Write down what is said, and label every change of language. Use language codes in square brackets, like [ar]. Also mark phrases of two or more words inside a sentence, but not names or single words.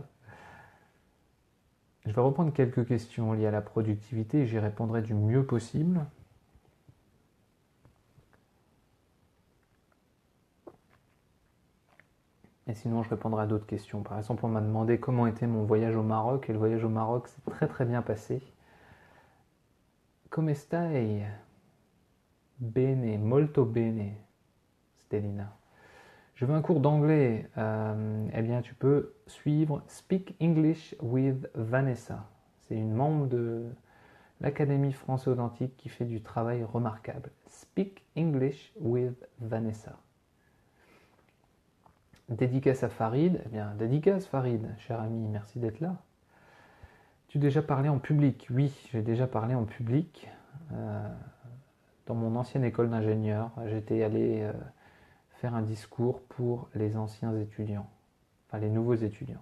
[fr] Je vais reprendre quelques questions liées à la productivité et j'y répondrai du mieux possible. Et sinon, je répondrai à d'autres questions. Par exemple, on m'a demandé comment était mon voyage au Maroc. Et le voyage au Maroc s'est très très bien passé. [it] Come stai? Bene, molto bene, Stelina. [fr] Je veux un cours d'anglais. Eh bien, tu peux suivre Speak English with Vanessa. C'est une membre de l'Académie française authentique qui fait du travail remarquable. Speak English with Vanessa. Dédicace à Farid. Eh bien, dédicace Farid, cher ami, merci d'être là. Tu as déjà parlé en public? Oui, j'ai déjà parlé en public. Dans mon ancienne école d'ingénieur, j'étais allé faire un discours pour les anciens étudiants, enfin les nouveaux étudiants.